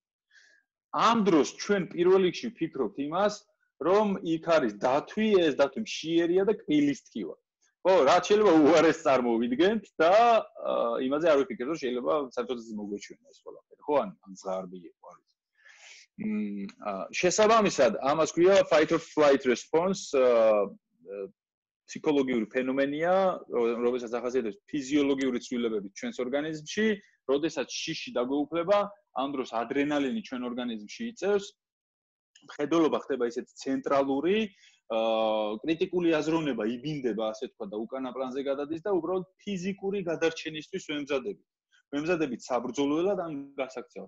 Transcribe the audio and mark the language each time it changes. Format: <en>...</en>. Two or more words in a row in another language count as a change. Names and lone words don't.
<ka>ამ დროს ჩვენ პირველ რიგში ვფიქრობთ იმას, რომ იქ არის დათვი, ეს დათვი მშიერია და კბილისტკივა. ხო, რაც შეიძლება უარეს წარმოვიდგენთ და იმაზე არ ვიფიქრებ, რომ შეიძლება საერთოდ მოგვეჩვენა ეს ყველაფერი, ხო, ან ზღარბი იყო არის. შესაბამისად, ამას ქვია</ka> <en>fight or flight response,</en> <ka>ფსიქოლოგიური ფენომენია, რომელსაც ახასიათებს ფიზიოლოგიური ცვლილებები ჩვენს ორგანიზმში, როდესაც შიში დაგვეუფლება, ამ დროს ადრენალინი ჩვენ ორგანიზმში იწევს, მხედველობა ხდება ისეთ ცენტრალური, კრიტიკული აზროვნება იბინდება, ასე თქვა და უკანა პლანზე გადადის და უბრალოდ ფიზიკური გადარჩენისთვის ვემზადებით საბრძოლველად ან გასაქცევად.</ka>